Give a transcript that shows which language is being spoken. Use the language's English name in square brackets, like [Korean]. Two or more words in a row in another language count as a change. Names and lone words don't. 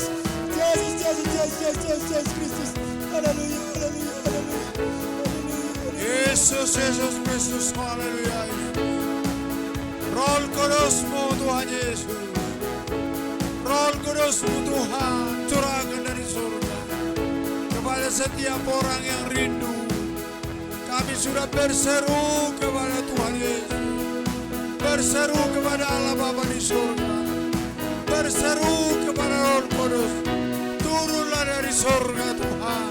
[Indonesian] Jesus, Jesus, Jesus, Jesus, Jesus Kristus. Hallelujah, hallelujah, hallelujah, hallelujah. Yesus, Yesus Kristus, haleluya. Roh Kudus-Mu Tuhan Yesus. Roh Kudus-Mu Tuhan, curahkan dari surga kepada setiap orang yang rindu. Kami sudah berseru kepada Tuhan Yesus. Berseru kepada Allah Bapa di surga. Berseru kepada Roh Kudus. Turunlah dari surga Tuhan.